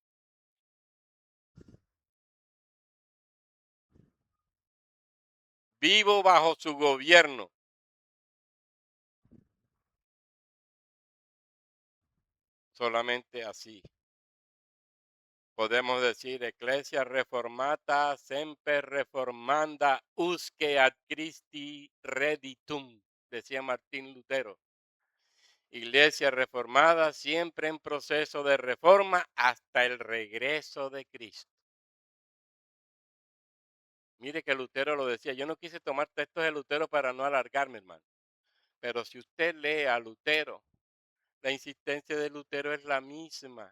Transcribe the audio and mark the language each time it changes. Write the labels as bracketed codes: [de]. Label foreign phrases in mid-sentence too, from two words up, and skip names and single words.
[es] Vivo bajo su gobierno. Solamente así podemos decir [la] Ecclesia reformata semper reformanda usque ad Christi redditum, [es] decía Martín Lutero. Iglesia reformada siempre en proceso de reforma hasta el regreso de Cristo. Mire que Lutero lo decía. Yo no quise tomar textos de Lutero para no alargarme, hermano. Pero si usted lee a Lutero, la insistencia de Lutero es la misma.